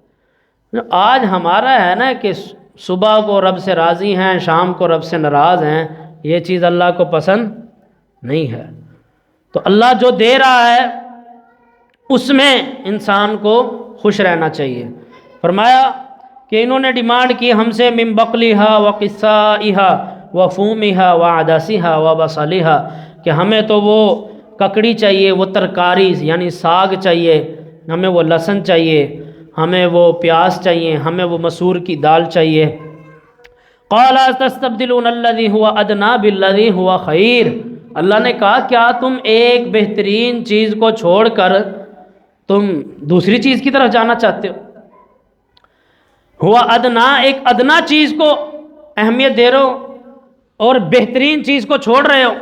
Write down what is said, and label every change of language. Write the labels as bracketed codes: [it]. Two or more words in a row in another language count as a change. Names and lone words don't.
[ur] آج ہمارا ہے نا کہ صبح کو رب سے راضی ہیں، شام کو رب سے ناراض ہیں، یہ چیز اللہ کو پسند نہیں ہے۔ تو اللہ جو دے رہا ہے اس میں انسان کو خوش رہنا چاہیے۔ فرمایا کہ انہوں نے ڈیمانڈ کی ہم سے [ar] من بقلیہا و قصائہا و فومہا و عدسہا و بصلہا، [ur] کہ ہمیں تو وہ ککڑی چاہیے، وہ ترکاری یعنی ساگ چاہیے، ہمیں وہ لہسن چاہیے، ہمیں وہ پیاز چاہیے، ہمیں وہ مسور کی دال چاہیے۔ [ar] قال تستبدلون الذی هو ادنی بالذی هو خیر، [ur] اللہ نے کہا کیا تم ایک بہترین چیز کو چھوڑ کر تم دوسری چیز کی طرف جانا چاہتے ہو؟ [ar] ہوا ادنا، [ur] ایک ادنا چیز کو اہمیت دے رہے ہو اور بہترین چیز کو چھوڑ رہے ہو۔